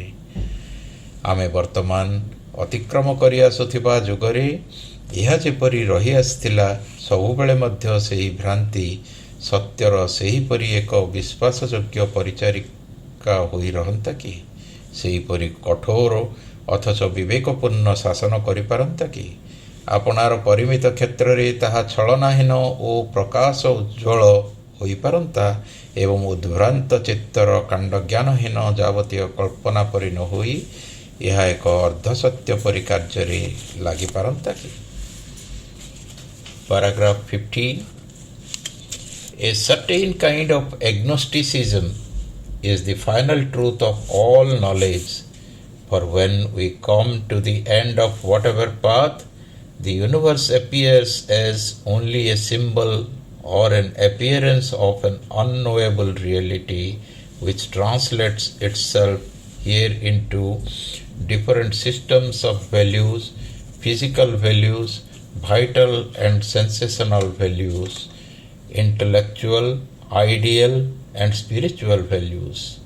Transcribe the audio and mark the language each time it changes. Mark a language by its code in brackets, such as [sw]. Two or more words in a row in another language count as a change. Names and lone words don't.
[or] ଆମେ ବର୍ତ୍ତମାନ ଅତିକ୍ରମ କରି ଆସୁଥିବା ଯୁଗରେ ଯହ ଯେପରି ରହି ଆସିଥିଲା ସବୁବେଳେ ମଧ୍ୟ ସେହି ଭ୍ରାନ୍ତି ସତ୍ୟର ସେହିପରି ଏକ ବିଶ୍ୱାସଯୋଗ୍ୟ ପରିଚାରିକା ହୋଇ ରହନ୍ତା କି ସେହିପରି କଠୋର ଅଥଚ ବିବେକପୂର୍ଣ୍ଣ ଶାସନ କରି ପାରନ୍ତା କି ଆପଣାର ପରିମିତ କ୍ଷେତ୍ର ରେ ତାହା ଛଳନାହୀନ ଓ ପ୍ରକାଶ ଉଜ୍ଜ୍ୱଳ ହୋଇ ପାରନ୍ତା ଏବଂ ଉଦ୍ଭ୍ରାନ୍ତ ଚିତ୍ତର କାଣ୍ଡଜ୍ଞାନହୀନ ଯାବତୀୟ କଳ୍ପନା ପରି ନ ହୋଇ ଯହ ଏକ ଅର୍ଦ୍ଧସତ୍ୟ ପରି କାର୍ଯ୍ୟ ଲାଗି ପାରନ୍ତା କି। [en] Paragraph 15. A certain kind of agnosticism is the final truth of all knowledge. For when we come to the end of whatever path, the universe appears as only a symbol or an appearance of an unknowable reality which translates itself here into different systems of values, physical values, vital and sensational values, intellectual, ideal, and spiritual values.